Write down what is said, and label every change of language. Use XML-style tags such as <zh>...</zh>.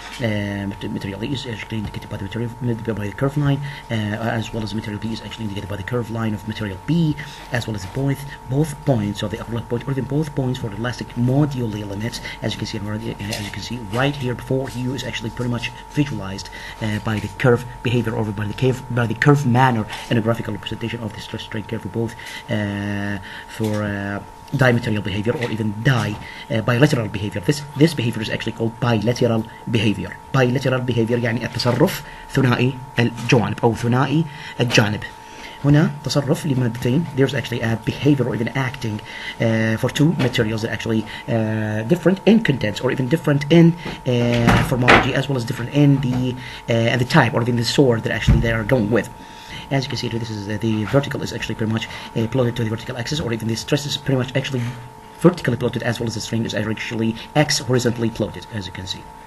<en>Material A is actually indicated by the curve line, as well as the material B is actually indicated by the curve line of material B, as well as both points of the upper point, or even both points for the elastic moduli limits, as you can see right here before you, is actually pretty much visualized by the curve behavior, or by the curve manner in a graphical representation of the stress strain curve for both for dimaterial behavior, or even bilateral behavior. This behavior is actually called bilateral behavior.</en> <ar>Bilateral behavior يعني التصرف ثنائي الجوانب أو ثنائي الجانب. هنا تصرف لمادتين.</ar> <en>There's actually a behavior, or even acting for two materials that actually different in contents, or even different in formology, as well as different in the type, or even the sort that actually they are going with. As you can see, this is the vertical is actually pretty much plotted to the vertical axis, or even the stress is pretty much actually vertically plotted, as well as the strain is actually x horizontally plotted, as you can see.</en>